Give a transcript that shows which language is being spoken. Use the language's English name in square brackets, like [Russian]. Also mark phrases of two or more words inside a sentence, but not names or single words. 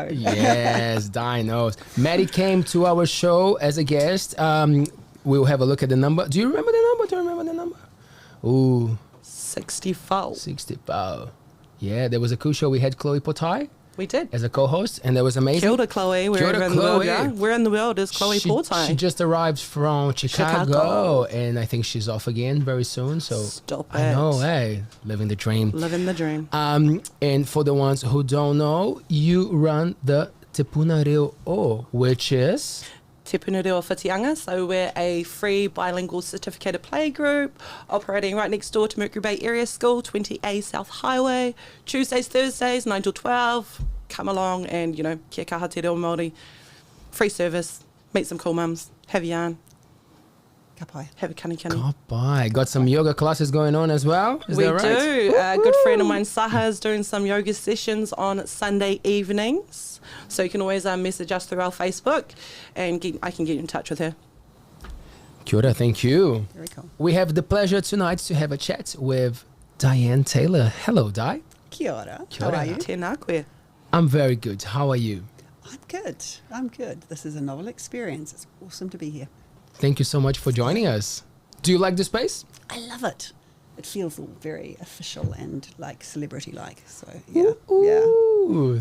[English] Yes, Di knows. Maddie came to our show as a guest. We'll have a look at the number. Do you remember the number? Ooh. 64. 64. Yeah, there was a cool show. We had Chloe Potai. We did. As a co-host, and that was amazing. [Māori] Kia ora, Chloe. [English] Where in the world, yeah? Where in the world is Chloe Potai? She just arrived from Chicago, and I think she's off again very soon. So stop it. I know, hey, living the dream. Living the dream. And for the ones who don't know, you run the Te Puna Reo O, which is... Te Puna Reo Whitianga. So we're a free bilingual certificated play group operating right next door to Mercury Bay Area School, 20A South Highway. Tuesdays, Thursdays, 9 till 12. Come along and, [Māori] kia kaha te reo Māori. [English] Free service. Meet some cool mums. Have a yarn. [Māori] Ka pai. [English] Have a kani. [Māori] Ka pai. [English] Got some yoga classes going on as well? Is that right? We do. A good friend of mine, Saha, is doing some yoga sessions on Sunday evenings. So you can always message us through our Facebook and I can get in touch with her. [Māori] Kia ora, [English] thank you. Very cool. We have the pleasure tonight to have a chat with DIANNE Taylor. Hello, Di. [Māori] Kia ora. Kia ora. [English] How are you? [Māori] Tēnā koe. [English] I'm very good. How are you? I'm good. This is a novel experience. It's awesome to be here. Thank you so much for joining us. Do you like the space? I love it. It feels all very official and like celebrity-like. So yeah, Ooh,